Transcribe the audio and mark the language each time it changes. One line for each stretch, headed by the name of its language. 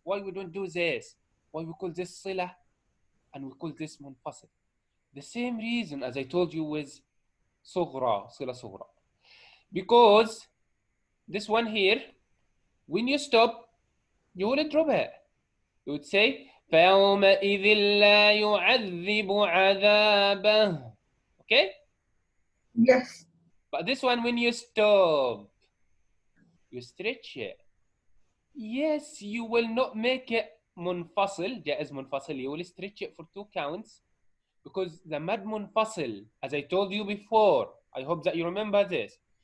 English: Why we don't do this? Why we call this sila and we call this munfasil? The same reason as I told you with صغرى, sila صغرى. Because this one here, when you stop, you will drop it. You would say
Arabic: فَيَوْمَئِذٍ لَا يُعَذِّبُ عَذَابَهُ.
English: Okay? Yes. But this one, when you stop, you stretch it. Yes, you will not make it munfasil, jaiz munfasil. You will stretch it for 2 counts. Because the mad munfasil, as I told you before, I hope that you remember this.